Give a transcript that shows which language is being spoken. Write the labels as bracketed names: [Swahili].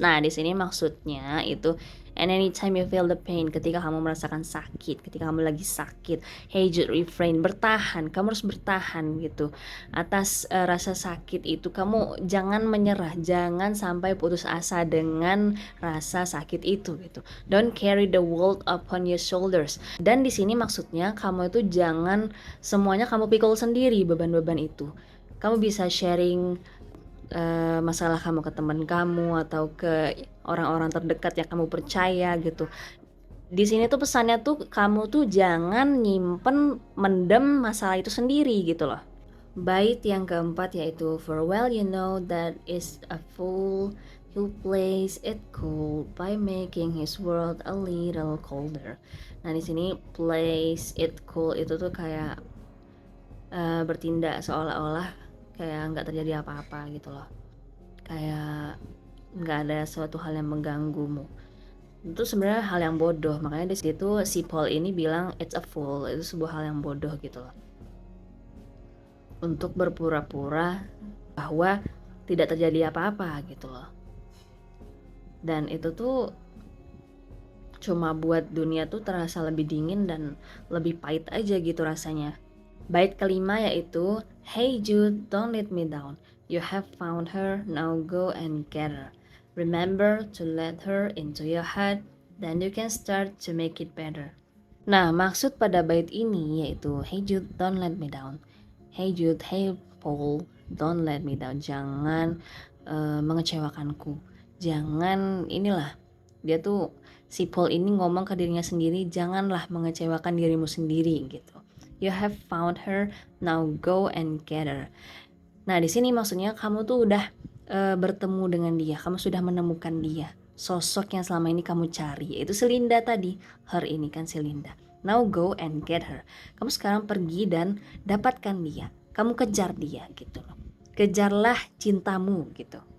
[Indonesian] Nah, di sini maksudnya itu [English] and anytime you feel the pain, [Indonesian] ketika kamu merasakan sakit, ketika kamu lagi sakit, [English] hey Jude, refrain, [Indonesian] bertahan, kamu harus bertahan gitu. Atas rasa sakit itu kamu jangan menyerah, jangan sampai putus asa dengan rasa sakit itu gitu. [English] Don't carry the world upon your shoulders. [Indonesian] Dan di sini maksudnya kamu itu jangan semuanya kamu pikul sendiri beban-beban itu. Kamu bisa sharing masalah kamu ke teman kamu atau ke orang-orang terdekat yang kamu percaya gitu. Di sini tuh pesannya tuh kamu tuh jangan nyimpen mendem masalah itu sendiri gitu loh. Bait yang keempat yaitu [English] for well you know that is a fool who plays it cool by making his world a little colder. [Indonesian] Nah di sini [English] plays it cool [Indonesian] itu tuh kayak bertindak seolah-olah kayak nggak terjadi apa-apa gitu loh. Kayak nggak ada suatu hal yang mengganggumu. Itu sebenarnya hal yang bodoh. Makanya di situ si Paul ini bilang [English] it's a fool. [Indonesian] Itu sebuah hal yang bodoh gitu loh. Untuk berpura-pura bahwa tidak terjadi apa-apa gitu loh. Dan itu tuh cuma buat dunia tuh terasa lebih dingin dan lebih pahit aja gitu rasanya. Bait kelima yaitu [English] hey Jude, don't let me down. You have found her, now go and get her. Remember to let her into your heart, then you can start to make it better. [Indonesian] Nah, maksud pada bait ini yaitu [English] hey Jude, don't let me down. Hey Jude, hey Paul, don't let me down. [Indonesian] Jangan mengecewakanku. Jangan inilah. Dia tuh si Paul ini ngomong ke dirinya sendiri, janganlah mengecewakan dirimu sendiri gitu. [English] You have found her, now go and get her. [Indonesian] Nah, di sini maksudnya kamu tuh udah bertemu dengan dia, kamu sudah menemukan dia. Sosok yang selama ini kamu cari, yaitu si Linda tadi. Her ini kan si Linda. [English] Now go and get her. [Indonesian] Kamu sekarang pergi dan dapatkan dia. Kamu kejar dia gitu loh. Kejarlah cintamu gitu.